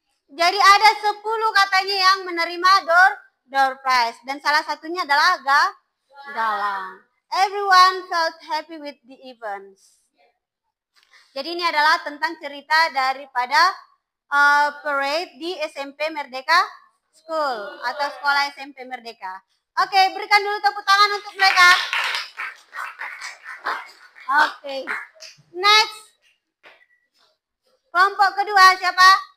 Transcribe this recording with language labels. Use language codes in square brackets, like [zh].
[id] Jadi ada 10 katanya yang menerima door prize dan salah satunya adalah Galang. [en] Everyone felt happy with the events. [id] Jadi ini adalah tentang cerita daripada parade di SMP Merdeka School atau sekolah SMP Merdeka. Oke, berikan dulu tepuk tangan untuk mereka. Oke. Next. Kelompok kedua siapa?